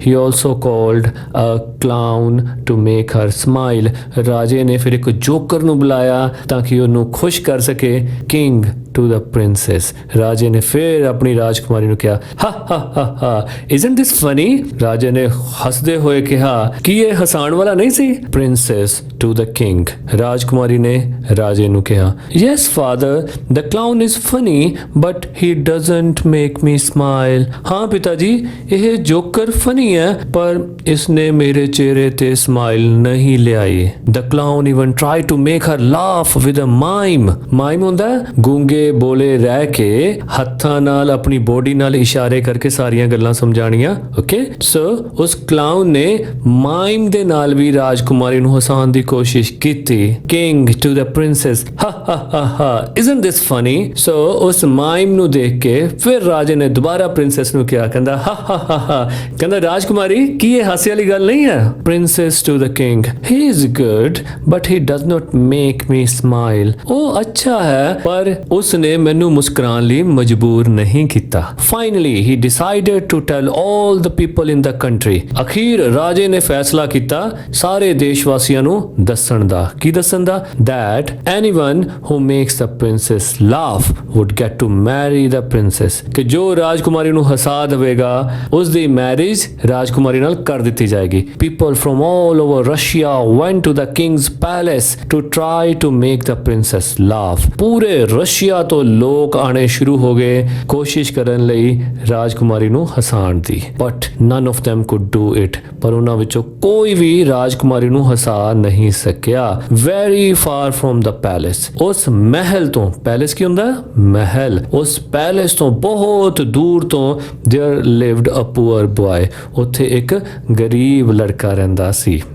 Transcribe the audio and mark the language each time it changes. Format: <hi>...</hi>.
<en>he also called a clown to make her smile,</en> <pa>ਰਾਜੇ ਨੇ ਫਿਰ ਇੱਕ ਜੋਕਰ ਨੂੰ ਬੁਲਾਇਆ ਤਾਂ ਕਿ ਉਹਨੂੰ ਖੁਸ਼ ਕਰ ਸਕੇ।</pa> <en>king to the princess,</en> <pa>ਰਾਜੇ ਨੇ ਫਿਰ ਆਪਣੀ ਰਾਜਕੁਮਾਰੀ ਨੂੰ ਕਿਹਾ, ਹਾ</pa> <en>isn't this funny।</en> <pa>ਰਾਜੇ ਨੇ ਹੱਸਦੇ ਹੋਏ ਕਿਹਾ, ਕੀ ਇਹ ਹਸਾਉਣ ਵਾਲਾ ਨਹੀਂ ਸੀ?</pa> <en>princess to the king,</en> <pa>ਰਾਜਕੁਮਾਰੀ ਨੇ ਰਾਜੇ ਨੂੰ ਕਿਹਾ,</pa> <en>yes father, the clown is funny but he doesn't make me smile।</en> <pa>ਹਾਂ ਪਿਤਾ ਜੀ, ਇਹ ਜੋਕਰ ਫਨੀ ਹੈ ਪਰ ਇਸਨੇ ਮੇਰੇ ਚਿਹਰੇ ਤੇ ਸਮਾਈਲ ਨਹੀਂ ਲਿਆਈ।</pa> <en>the clown even tried to make her laugh with a mime।</en> <pa>ਮਾਈਮ ਹੁੰਦਾ ਗੂੰਗੇ ਬੋਲੇ ਰਹਿ ਕੇ ਹੱਥਾਂ ਨਾਲ ਆਪਣੀ ਬੋਡੀ ਨਾਲ ਇਸ਼ਾਰੇ ਕਰਕੇ ਸਾਰੀਆਂ ਗੱਲਾਂ ਸਮਝਾਣੀਆਂ। ਓਕੇ, ਸੋ ਉਸ ਕਲਾਊਨ ਨੇ ਮਾਈਮ ਦੇ ਨਾਲ ਵੀ ਰਾਜਕੁਮਾਰੀ ਨੂੰ ਹਸਾਉਣ ਦੀ ਕੋਸ਼ਿਸ਼ ਕੀਤੀ।</pa> <en>King to the princess, ha isn't this funny.</en> <pa>ਸੋ ਉਸ ਮਾਈਮ ਨੂੰ ਦੇਖ ਕੇ ਫਿਰ ਰਾਜੇ ਨੇ ਦੁਬਾਰਾ ਪ੍ਰਿੰਸੈਸ ਨੂੰ ਕਿਹਾ, ਕਹਿੰਦਾ ਹਾ ਕਹਿੰਦਾ ਰਾਜਕੁਮਾਰੀ ਕੀ ਇਹ ਹਾਸੇ ਵਾਲੀ ਗੱਲ ਨਹੀਂ ਹੈ।</pa> <en>Princess to the king, he is good but he does not make me smile.</en> <pa>ਉਹ ਅੱਛਾ ਹੈ ਪਰ ਉਸ ਨੇ ਮੈਨੂੰ ਮੁਸਕਰਾਉਣ ਲਈ ਮਜਬੂਰ ਨਹੀਂ ਕੀਤਾ।</pa> <en>Finally he decided to tell all the people in the country.</en> <pa>ਅਖੀਰ ਰਾਜੇ ਨੇ ਫੈਸਲਾ ਕੀਤਾ ਸਾਰੇ ਦੇਸ਼ ਵਾਸੀਆਂ ਨੂੰ ਦੱਸਣ ਦੱਸਣ ਦਾ ਕੀ ਦੱਸਣ ਦਾ</pa> <en>that anyone who makes the princess</en> <pa>laugh would get to marry the princess ਕਿ ਜੋ ਰਾਜਕੁਮਾਰੀ ਨੂੰ ਹਸਾ ਦੇਵੇਗਾ ਉਸ ਦੀ ਮੈਰਿਜ ਰਾਜਕੁਮਾਰੀ ਨਾਲ ਕਰ ਦਿੱਤੀ ਜਾਏਗੀ।</pa> <en>People from all over Russia went to the king's palace to try to make the princess laugh।</en> <pa>ਪੂਰੇ ਰਸ਼ੀਆ ਤੋਂ ਲੋਕ ਆਣੇ ਸ਼ੁਰੂ ਹੋ ਗਏ ਕੋਸ਼ਿਸ਼ ਕਰਨ ਲਈ ਰਾਜਕੁਮਾਰੀ ਨੂੰ ਹਸਾਉਣ ਦੀ</pa> <en>but none of them could do it</en> <pa>ਪਰ ਉਹਨਾਂ ਵਿੱਚੋਂ ਕੋਈ ਵੀ ਰਾਜਕੁਮਾਰੀ ਨੂੰ ਹਸਾ ਨਹੀਂ ਸਕਿਆ।</pa> <en>Very far from the palace</en> <pa>ਉਸ ਮਹਿਲ ਤੋਂ ਪੈਲੇਸ ਕੀ ਹੁੰਦਾ ਮਹਿਲ ਉਸ ਪੈਲੇਸ ਤੋਂ ਬਹੁਤ ਦੂਰ ਤੋਂ</pa> <en>there lived a poor boy</en> <pa>ਉੱਥੇ ਇੱਕ ਗਰੀਬ ਲੜਕਾ ਰਹਿੰਦਾ ਸੀ।</pa>